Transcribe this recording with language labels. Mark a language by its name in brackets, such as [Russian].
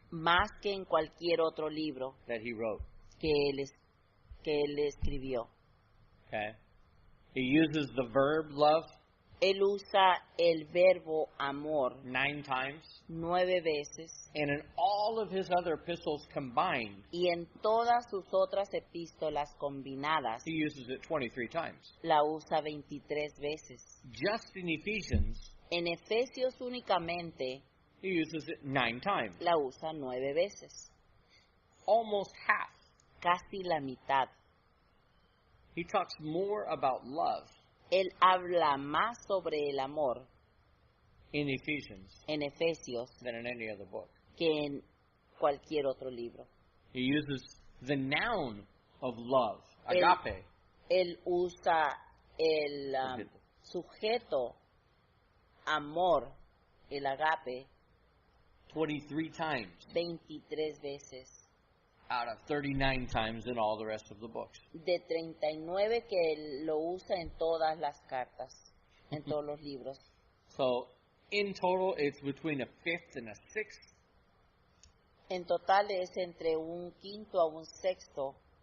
[Spanish] más que en cualquier otro libro [English] that he wrote. [Spanish] que él escribió. [English] Okay? He uses the verb love [Spanish] Él usa el verbo amor [English] 9 times. [Spanish] 9 veces [English] And in all of his other epistles combined, [Spanish] y en todas sus otras epístolas combinadas [English] he uses it 23 times. [Spanish] la usa 23 veces. [English] Just in Ephesians, [Spanish] En Efesios únicamente [English] he uses it 9 times. [Spanish] la usa 9 veces, [English] Almost half. [Spanish] casi la mitad. [English] He talks more about love [Spanish] Él habla más sobre el amor [English] in Ephesians [Spanish] en Efesios [English] than in any other book. [Spanish] que en cualquier otro libro. [English] He uses the noun of love, [Spanish] El- [Greek] agape, [Spanish] Él usa el sujeto amor, el agape, [English] 23 times [Spanish] 23 veces, [English] out of 39 times in all the rest of the books. [Spanish] de 39 que él lo usa en todas las cartas, en todos los libros. [English] So, in total, it's between a fifth and a sixth [Spanish] En total es entre un quinto a un sexto